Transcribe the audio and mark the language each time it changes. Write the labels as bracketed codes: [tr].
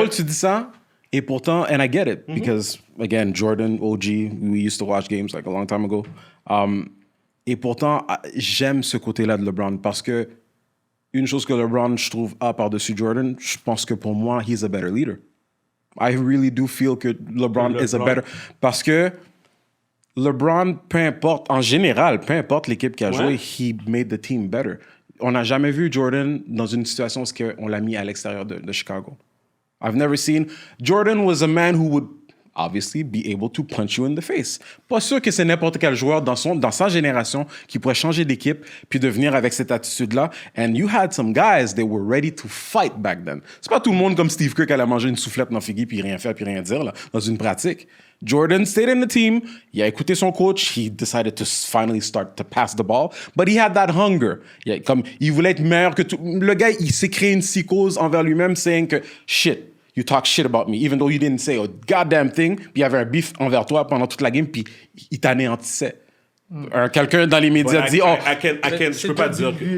[fr] drôle, tu dis ça, et pourtant, [en] and I get it, because, again, Jordan, OG, we used to watch games like a long time ago. [fr] Et pourtant, j'aime ce côté-là de LeBron, parce que une chose que LeBron, je trouve, a par-dessus Jordan, je pense que pour moi, [en] he's a better leader. I really do feel [fr] que [en] LeBron is a better... [fr] Parce que LeBron, peu importe, en général, peu importe l'équipe qui a joué, [en] he made the team better. [fr] On n'a jamais vu Jordan dans une situation où on l'a mis à l'extérieur de Chicago. [en] I've never seen... Jordan was a man who would obviously be able to punch you in the face. [fr] Pas sûr que c'est n'importe quel joueur dans sa génération qui pourrait changer d'équipe puis devenir avec cette attitude-là. [en] And you had some guys that were ready to fight back then. [fr] C'est pas tout le monde comme Steve Kerr qui allait manger une soufflette dans Figgy puis rien faire puis rien dire là, dans une pratique. [en] Jordan stayed in the team. [fr] Il a écouté son coach. [en] He decided to finally start to pass the ball. But he had that hunger. [fr] Il voulait être meilleur que tout. Le gars, il s'est créé une psychose envers lui-même, saying que shit, [en] you talk shit about me, even though you didn't say a goddamn thing. [fr] Puis il y avait un beef envers toi pendant toute la game, puis il t'anéantissait. Quelqu'un dans les médias dit, oh, je peux pas dire que...